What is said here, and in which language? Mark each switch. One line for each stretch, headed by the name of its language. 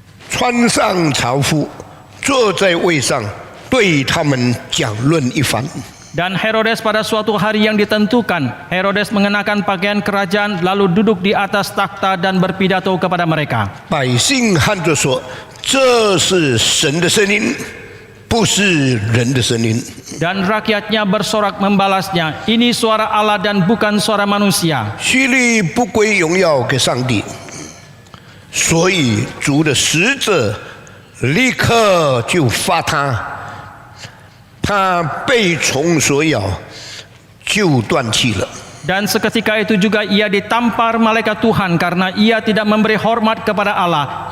Chinese: 穿上朝服，坐在位上，对他们讲论一番。
Indonesian: Dan Herodes pada suatu hari yang ditentukan, Herodes mengenakan pakaian kerajaan lalu duduk di atas takhta dan berpidato kepada mereka.
Chinese: 百姓喊着说：“这是神的声音，不是人的声音。”
Indonesian: Dan rakyatnya bersorak membalasnya, ini suara Allah dan bukan suara manusia.
Chinese: 希律不归荣耀给上帝，所以主的使者立刻就发他，他被虫所咬，就断气了。
Indonesian: Dan seketika itu juga ia ditampar malaikat Tuhan karena ia tidak memberi hormat kepada Allah.